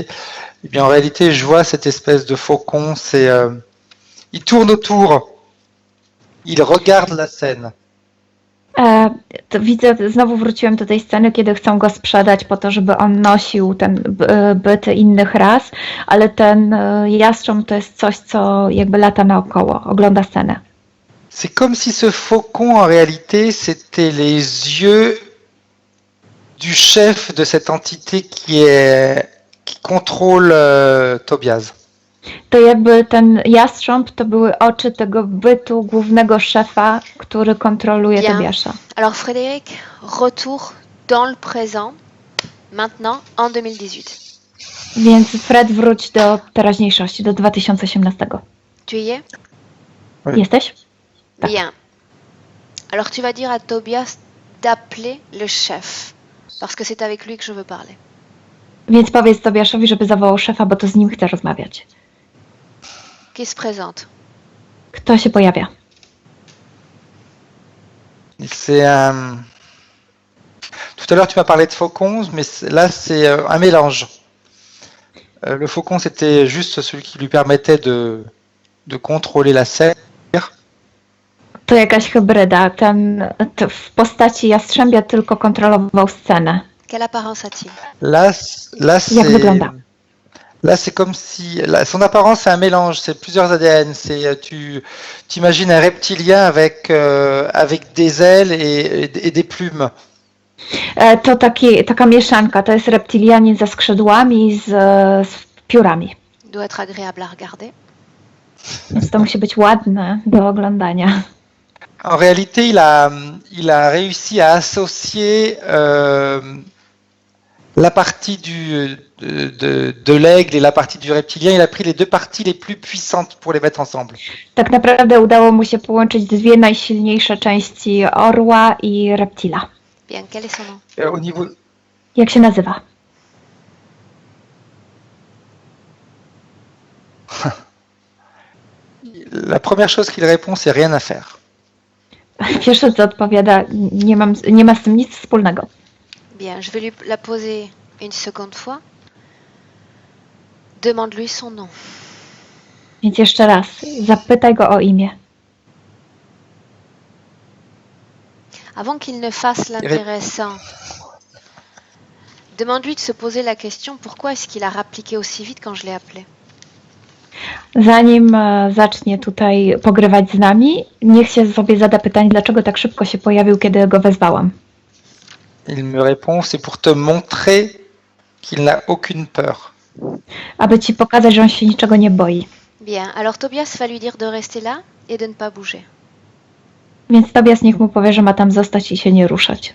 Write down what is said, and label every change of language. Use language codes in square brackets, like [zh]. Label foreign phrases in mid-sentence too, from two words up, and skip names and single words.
[fr] Eh bien, en réalité, je vois cette espèce de faucon. Il tourne autour, il regarde la scène. [pl] To widzę, znowu wróciłem do tej sceny, kiedy chcą go sprzedać po to, żeby on nosił ten byt innych ras, ale ten jastrząb to jest coś, co jakby lata naokoło, ogląda scenę. [fr] C'est comme si ce faucon, en réalité, c'était les yeux du chef de cette entité qui contrôle Tobias. [pl] To jakby ten jastrząb to były oczy tego bytu głównego szefa, który kontroluje [fr] Bien. [pl] Tobiasza. [fr] Alors Frédéric, retour dans le présent, maintenant en 2018. [pl] Więc Fred, wróć do teraźniejszości, do 2018. [fr] Tu y es? Oui. [pl] Jesteś? Tak. [fr] Bien. Alors tu vas dire à Tobias d'appeler le chef, parce que c'est avec lui que je veux parler. [pl] Więc powiedz Tobiaszowi, żeby zawołał szefa, bo to z nim chcę rozmawiać. [fr] Qui se présente? [pl] Kto się pojawia? [fr] C'est un... Tout à l'heure, tu m'as parlé de faucons, mais là, c'est un mélange. Le faucon, c'était juste celui qui lui permettait de contrôler la serre. [pl] To jakaś hybryda. Ten w postaci jastrzębia tylko kontrolował scenę. [fr] Quelle apparence a-t-il? Là, [pl] Jak wygląda? [fr] là, c'est comme si son apparence, c'est un mélange, c'est plusieurs ADN. C'est tu imagines un reptilien avec des ailes et des plumes. [pl] To taka mieszanka. To jest reptilianin ze skrzydłami, z piórami. [fr] Il doit être agréable à regarder. [pl] Więc to musi być ładne do oglądania. [fr] En réalité, il a réussi à associer la partie de l'aigle et la partie du reptilien. Il a pris les deux parties les plus puissantes pour les mettre ensemble. [pl] Tak naprawdę udało mu się połączyć dwie najsilniejsze części orła i reptila. [fr] Bien, quel est son nom? Au niveau, [pl] Jak się nazywa? [fr] la première chose qu'il répond, c'est rien à faire. [pl] Pierwsze co odpowiada, nie ma z tym nic wspólnego. [fr] Bien, je vais lui la poser une seconde fois. Demande-lui son nom. [pl] Więc jeszcze raz, zapytaj go o imię. [fr] Avant qu'il ne fasse l'intéressant, demande-lui de se poser la question pourquoi est-ce qu'il a rappliqué aussi vite quand je l'ai appelé. [pl] Zanim zacznie tutaj pogrywać z nami, niech się sobie zada pytanie, dlaczego tak szybko się pojawił, kiedy go wezwałam. [fr] Il me répond, c'est pour te montrer qu'il n'a aucune peur. [pl] Aby ci pokazać, że on się niczego nie boi. [fr] Bien, alors Tobias va lui dire de rester là et de ne pas bouger. [pl] Więc Tobias niech mu powie, że ma tam zostać i się nie ruszać.